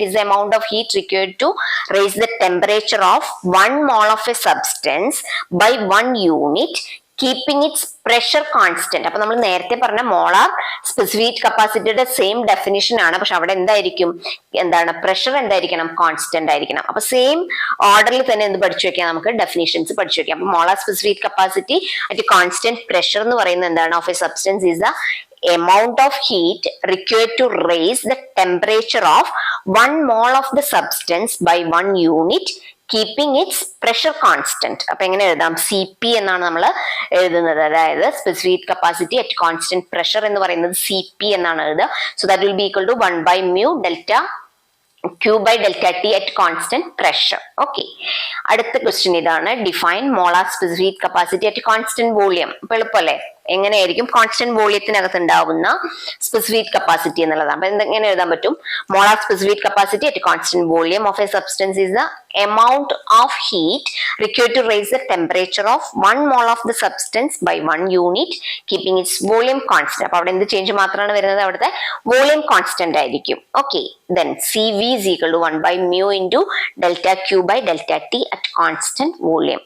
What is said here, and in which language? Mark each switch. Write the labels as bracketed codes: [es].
[en] It is the amount of heat required to raise the temperature of 1 mole of a substance by 1 unit keeping its pressure constant. [ml] അപ്പൊ നമ്മൾ നേരത്തെ പറഞ്ഞ molar specific കപ്പാസിറ്റിയുടെ same definition ആണ്. പക്ഷെ അവിടെ എന്തായിരിക്കും? Pressure എന്തായിരിക്കണം? കോൺസ്റ്റന്റ് ആയിരിക്കണം. അപ്പൊ സെയിം ഓർഡറിൽ തന്നെ എന്ത് പഠിച്ചു വെക്കാം? നമുക്ക് ഡെഫിനിഷൻസ് പഠിച്ചു വെക്കാം. അപ്പൊ molar specific capacity at constant pressure എന്ന് പറയുന്നത് എന്താണ്? [en] Of a substance is the amount of heat required to raise the temperature of 1 mole of the substance by 1 unit keeping its pressure constant. [ml] അപ്പൊ എങ്ങനെ എഴുതാം? CP എന്നാണ് നമ്മൾ എഴുതുന്നത്. അതായത് specific capacity at constant pressure എന്ന് പറയുന്നത് CP എന്നാണ് എഴുതുക. [en] So that will be equal to 1 by mu delta Q by delta T at constant pressure. Okay. [ml] അടുത്ത ക്വസ്റ്റ്യൻ ഇതാണ്, [en] Define molar specific capacity at constant volume. [ml] അപ്പൊ എളുപ്പമല്ലേ? എങ്ങനെയായിരിക്കും constant വോളിയത്തിനകത്ത് ഉണ്ടാവുന്ന സ്പെസിഫിക് കപ്പാസിറ്റി എന്നുള്ളതാണ്. അപ്പൊ എങ്ങനെ എഴുതാൻ പറ്റും? [en] Molar specific capacity at constant volume of a substance is the amount of heat required to raise the temperature of 1 mole of the substance by 1 unit keeping its volume constant. [ml] അപ്പൊ അവിടെ എന്ത് change മാത്രമാണ് വരുന്നത്? അവിടുത്തെ volume constant ആയിരിക്കും. [en] Okay. then CV is equal to 1 by mu into delta Q by delta T at constant volume.